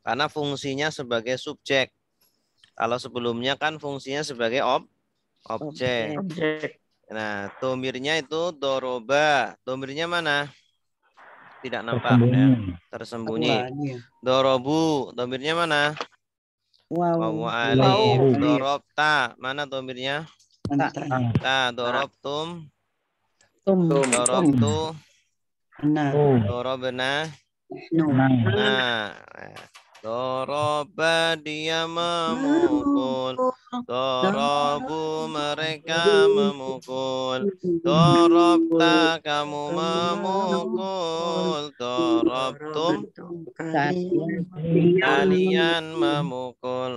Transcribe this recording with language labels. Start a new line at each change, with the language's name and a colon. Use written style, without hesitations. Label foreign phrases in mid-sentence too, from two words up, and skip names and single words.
Indonesian: Karena fungsinya sebagai subjek. Kalau sebelumnya kan fungsinya sebagai objek. Nah, domirnya itu doroba. Domirnya mana? Tidak nampak ya. Tersembunyi. Dorobu. Domirnya mana? Wawu alif. Dorobta. Mana domirnya? Ta. Dorobtum. Dorobtu. Dorobna. Nah. Doroba, dia memukul. Dorobu, mereka memukul. Dorobta, kamu memukul. Dorobtum, kalian memukul.